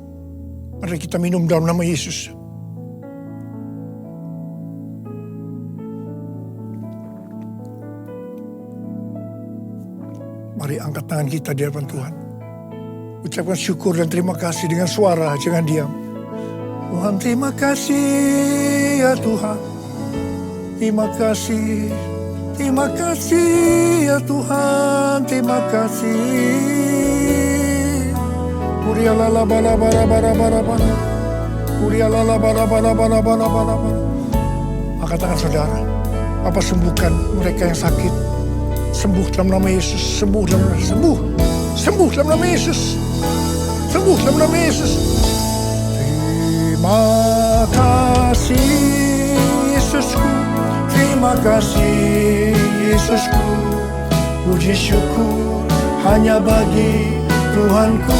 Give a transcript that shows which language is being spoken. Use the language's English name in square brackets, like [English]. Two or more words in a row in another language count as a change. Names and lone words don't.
[Indonesian] Mari kita minum dalam nama Yesus. Mari angkat tangan kita di hadapan Tuhan. Ucapkan syukur dan terima kasih dengan suara, jangan diam. Tuhan, terima kasih ya Tuhan. Terima kasih. Terima kasih ya Tuhan. Terima kasih. Urialala bala bala bala bala bala. Urialala bala bala bala bala bala bala. Angkat tangan saudara. Bapa sembuhkan mereka yang sakit. Sembuh dalam nama Yesus, sembuh dalam nama Yesus, sembuh dalam nama Yesus, sembuh dalam nama Yesus. Terima kasih Yesusku, terima kasih Yesusku, puji syukur hanya bagi Tuhanku.